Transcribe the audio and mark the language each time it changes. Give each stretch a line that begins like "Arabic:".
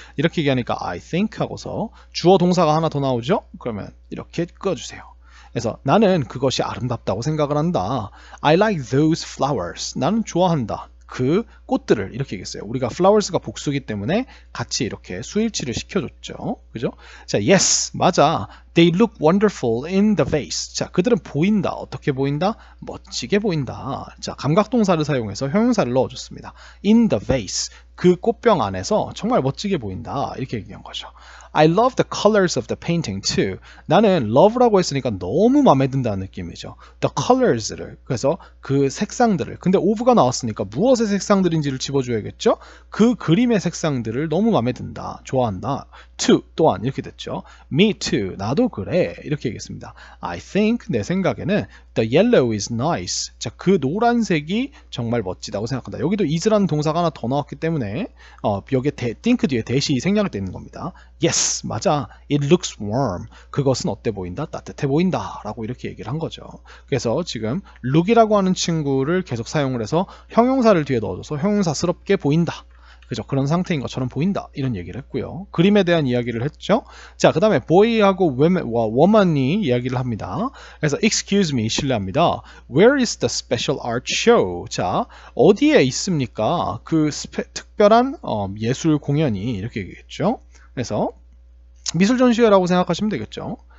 Korean: 이렇게 얘기하니까
English: I think
Korean: 하고서 주어 동사가 하나 더 나오죠. 그러면 이렇게 끄어주세요. 그래서 나는 그것이 아름답다고 생각을 한다.
English: I like those flowers.
Korean: 나는 좋아한다. 그 꽃들을 이렇게 얘기했어요. 우리가 flowers가 복수기 때문에 같이 이렇게 수일치를 시켜줬죠. 그죠? 자, yes, 맞아.
English: They look wonderful in the vase.
Korean: 자, 그들은 보인다. 어떻게 보인다? 멋지게 보인다. 자, 감각동사를 사용해서 형용사를 넣어줬습니다.
English: In the vase.
Korean: 그 꽃병 안에서 정말 멋지게 보인다. 이렇게 얘기한 거죠.
English: I love the colors of the painting too.
Korean: 나는 love라고 했으니까 너무 마음에 든다는 느낌이죠. The colors를. 그래서 그 색상들을. 근데 of가 나왔으니까 무엇의 색상들인지를 집어줘야겠죠? 그 그림의 색상들을 너무 마음에 든다. 좋아한다. too. 또한 이렇게 됐죠.
English: Me too.
Korean: 나도 그래. 이렇게 얘기했습니다. I think. 내 생각에는
English: The yellow is nice.
Korean: 자, 그 노란색이 정말 멋지다고 생각한다. 여기도 is라는 동사가 하나 더 나왔기 때문에 여기에 think 뒤에 대시 생략이 되는 겁니다. Yes, 맞아.
English: It looks warm.
Korean: 그것은 어때 보인다? 따뜻해 보인다. 라고 이렇게 얘기를 한 거죠. 그래서 지금 look이라고 하는 친구를 계속 사용을 해서 형용사를 뒤에 넣어줘서 형용사스럽게 보인다. 그죠? 그런 상태인 것처럼 보인다. 이런 얘기를 했고요. 그림에 대한 이야기를 했죠. 자, 그 다음에 boy하고 woman이 이야기를 합니다. 그래서
English: excuse me,
Korean: 실례합니다.
English: Where is the special art show?
Korean: 자, 어디에 있습니까? 그 특별한 예술 공연이 이렇게 얘기했죠. 그래서 미술 전시회라고 생각하시면 되겠죠.